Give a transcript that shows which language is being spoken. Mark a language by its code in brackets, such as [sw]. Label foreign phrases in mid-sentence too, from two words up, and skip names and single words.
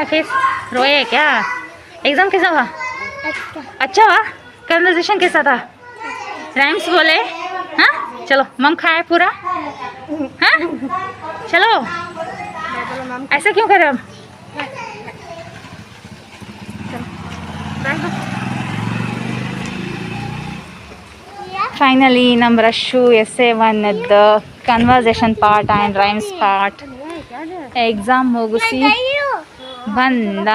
[hi] फेस रोए है क्या? एग्जाम कैसा हुआ? अच्छा हुआ. कन्वर्सेशन कैसा था? राइम्स बोले? हाँ चलो मम खाए पूरा. हाँ चलो ऐसा क्यों कर रहे हो? [kn] ಫೈನಲಿ ನಮ್ಮ ರಶು SA1 [en] conversation part and rhymes part exam [kn] ಮುಗಿಸಿ ಬಂದ.